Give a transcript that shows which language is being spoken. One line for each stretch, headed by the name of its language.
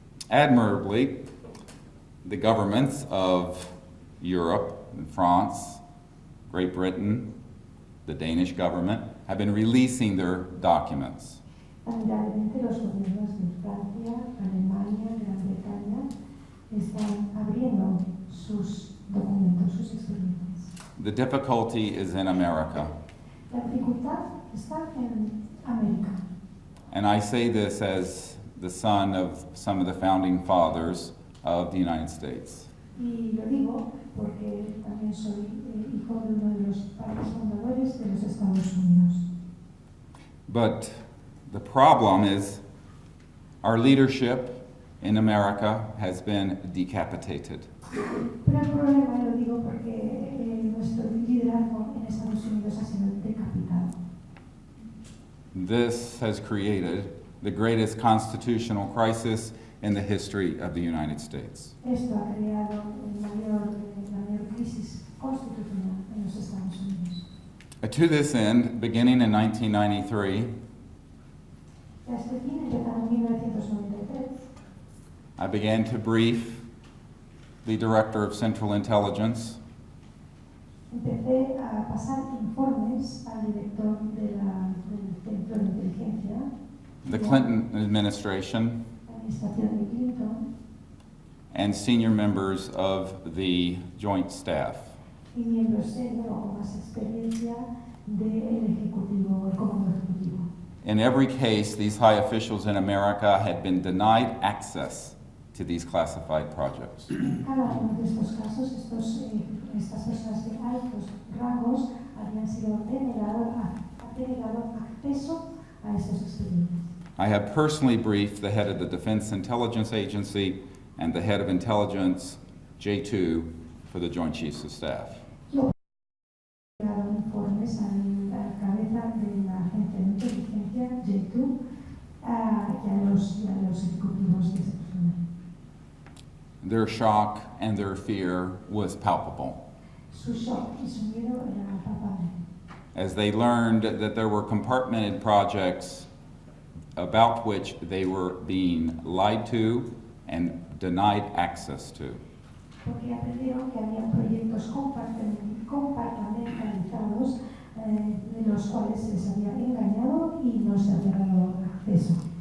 English: Admirably, the governments of Europe and France, Great Britain, the Danish government, have been releasing their documents.
Spanish: Lamentablemente, los gobiernos de Francia, Alemania, Gran Bretaña están abriendo sus documentos, sus expedientes.
English: The difficulty is in America.
Spanish: La dificultad está en América.
English: And I say this as the son of some of the founding fathers of the United States.
Spanish: Y lo digo porque también soy hijo de uno de los padres fundadores de los Estados Unidos.
English: But the problem is our leadership in America has been decapitated.
Spanish: Pero el problema, y lo digo porque nuestro liderazgo en Estados Unidos ha sido decapitado.
English: This has created the greatest constitutional crisis in the history of the United States.
Spanish: Esto ha creado la mayor crisis constitucional en los Estados Unidos.
English: To this end, beginning in 1993,
Spanish: A este fin, empezando en 1993,
English: I began to brief the Director of Central Intelligence
Spanish: empecé a pasar informes al director del Centro de Inteligencia,
English: the Clinton administration,
Spanish: la administración de Clinton,
English: and senior members of the Joint Staff.
Spanish: y miembros senior o con más experiencia del Ejecutivo, el Comando Ejecutivo.
English: In every case, these high officials in America had been denied access to these classified projects.
Spanish: Cada uno de estos casos, estas personas de altos rangos habían sido denegado acceso a estos expedientes.
English: I have personally briefed the head of the Defense Intelligence Agency and the head of intelligence, J2, for the Joint Chiefs of Staff.
Spanish: Yo he dado informes a la cabeza de la agencia de inteligencia, J2, y a los ejecutivos de ese personal.
English: Their shock and their fear was palpable
Spanish: Su shock y su miedo era palpable.
English: as they learned that there were compartmented projects about which they were being lied to and denied access to.
Spanish: Porque aprendieron que había proyectos compartimentalizados de los cuales se les había engañado y no se había dado acceso.